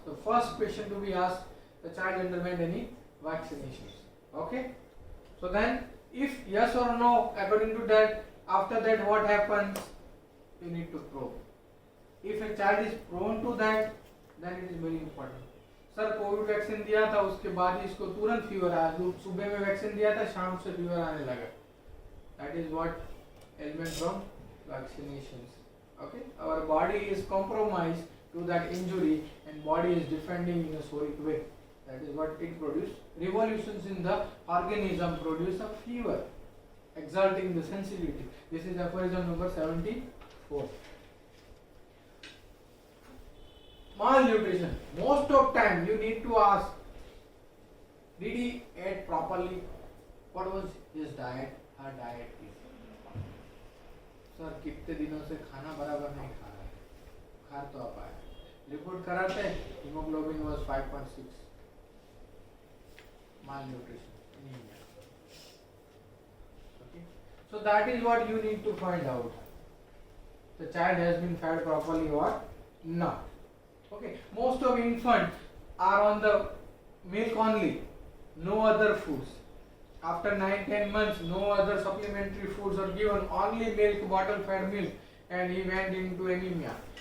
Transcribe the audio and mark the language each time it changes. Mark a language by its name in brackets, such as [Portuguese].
[English] The first question to be asked, the child underwent any vaccinations. Okay. So then if yes or no, according to that, after that what happens, you need to probe. If a child is prone to that, then it is very important. [Hindi] Sir Covid vaccine दिया था, उसके बाद ही इसको तुरंत fever आया, सुबह में vaccine दिया था, शाम से फीवर आने लगा. [English] That is what ailment from vaccinations. Okay, our body is compromised to that injury and body is defending in a soric way. That is what it produces. Revolutions in the organism produce a fever, exalting the sensitivity. This is aphorism number 74. Malnutrition. Most of time you need to ask, did he ate properly? What was his diet? Her diet is. [Hindi] Sir कितने दिनों से खाना बराबर नहीं खा रहा है, बुखार तो आप आया, रिपोर्ट कराते हैं, haemoglobin [English] was 5.6, malnutrition, anemia. Okay, so that is what you need to find out. The child has been fed properly or not. Okay, most of infants are on the milk only, no other foods. After 9-10 months, no other supplementary foods are given, only milk, bottle-fed milk, and he went into anemia.